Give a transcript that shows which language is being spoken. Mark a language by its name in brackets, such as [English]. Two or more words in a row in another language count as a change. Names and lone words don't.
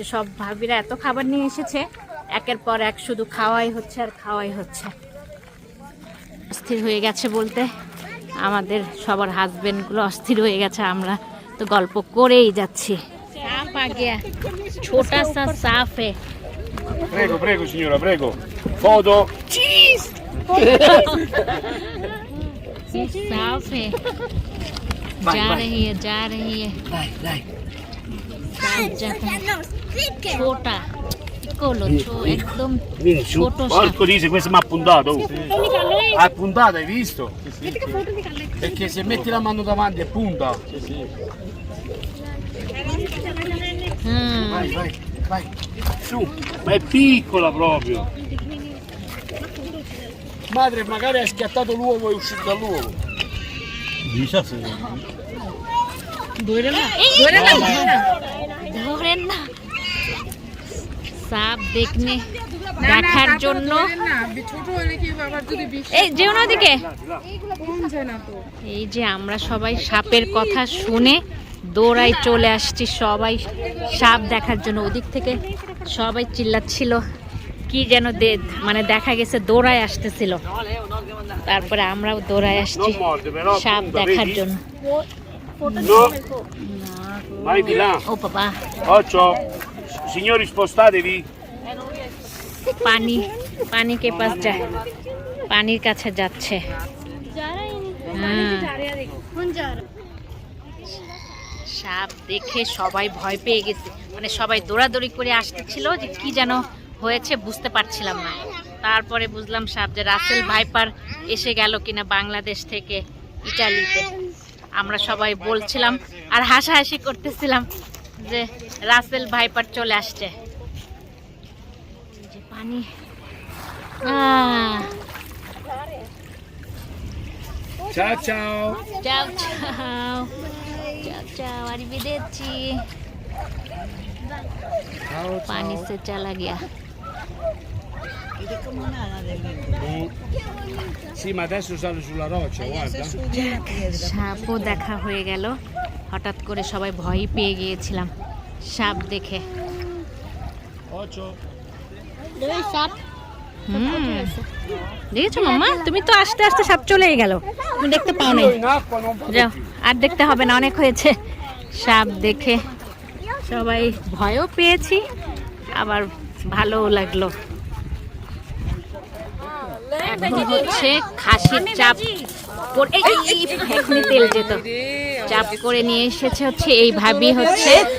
[Bangla] সব ভাবিরা এত খাবার নিয়ে এসেছে, একের পর এক শুধু খাওয়াই হচ্ছে আর খাওয়াই হচ্ছে। অস্থির হয়ে গেছে বলতে আমাদের সবার হাজবেন্ডগুলো অস্থির হয়ে গেছে, আমরা তো গল্প করেই যাচ্ছি। [Hindi] साँप आ गया, छोटा सा साँप है। [Italian] Prego, prego signora, prego. Foto. [Hindi] साफ है, जा रही है, जा रही है। [Italian] Dai, dai. [Hindi] साफ जाता है, छोटा piccolo, एकदम [Italian] Vieni su. [Hindi] छोटो सा। [Italian] Porco dice, questo mi ha puntato. Ha puntato, hai visto? Perché se metti la mano davanti e punta. Vai, vai, vai. Su. Ma è piccola proprio. Madre magari ha schiattato l'uovo e è uscito dall'uovo. [Bangla] ধরে না সাপ দেখনে দেখার জন্য এই যেও না দিকে। এই যে আমরা সবাই সাপের কথা শুনে দৌড়াই চলে আসছি, সবাই সাপ দেখার জন্য। ওদিক থেকে সবাই চিল্লাচ্ছিল, কি যেন মানে দেখা গেছে দৌড়ায় আসতেছিল। তারপরে আমরাও দৌড়ায় আসছি সাপ দেখার জন্য। [Italian] No. Vai di là. [Bangla] ও বাবা, [Italian] Occhio. Signori spostatevi. [Hindi] पानी के पास जाय, [Bangla] পানির কাছে যাচ্ছে। সাপ দেখে সবাই ভয় পেয়ে গেছে, মানে সবাই দৌড়াদৌড়ি করে আসতেছিল যে কি যেন হয়েছে বুঝতে পারছিলাম না। তারপরে বুঝলাম সাপ যে রাসেল ভাইপার এসে গেল কিনা বাংলাদেশ থেকে ইটালিতে। আমরা সবাই বলছিলাম আর হাসাহাসি করতেছিলাম যে রাসেল ভাইপার চলে আসছে। যে পানি [Italian] Ciao ciao. ciao ciao ciao ciao, arrivederci। [Hindi] पानी से चला गया। [Italian] Sì, ma adesso sale sulla roccia, guarda. [Bangla] সাপও দেখা হয়ে গেল। হঠাৎ করে সবাই ভয় পেয়ে গিয়েছিলাম সাপ দেখে। [Italian] Occhio. [Bangla] দেখেছো মাম্মা, তুমি তো আস্তে আস্তে সাপ চলেই গেল, তুমি দেখতে পাও নাই। [Italian] In acqua non può. [Bangla] যাও, আর দেখতে হবে না, অনেক হয়েছে। সাপ দেখে সবাই ভয়ও পেয়েছি, আবার ভালোও লাগলো। এখন হচ্ছে খাসির চাপ এখনই তেল যেত, চাপ করে নিয়ে এসেছে হচ্ছে এই ভাবি হচ্ছে।